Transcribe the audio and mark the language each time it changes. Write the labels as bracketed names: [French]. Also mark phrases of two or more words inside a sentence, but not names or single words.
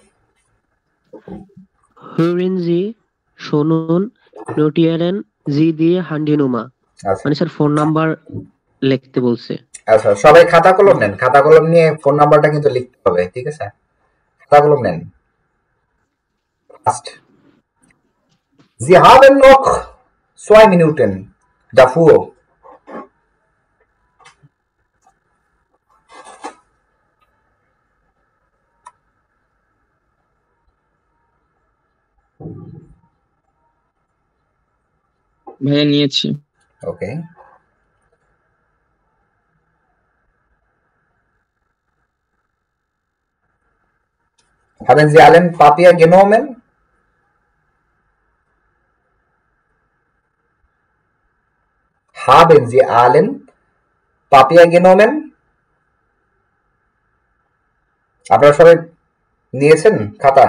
[German] Hören Sie, [Bangla] শুনুন, [German] notieren Sie die Handynummer. [Bangla] মানে স্যার ফোন নাম্বার লিখতে বলছে। আচ্ছা, সবাই খাতা কলম নেন, খাতা কলম নিয়ে ফোন নাম্বারটা কিন্তু লিখতে হবে, ঠিক আছে? খাতা কলম নেন। [German] ফার্স্ট Sie haben noch 2 Minuten davor. [Bangla] ভাইয়া নিয়েছি। ওকে। [German] Haben Sie allen Papier genommen? Haben Sie allen Papier genommen? [Bangla] আপনারা সবাই নিয়েছেন খাতা?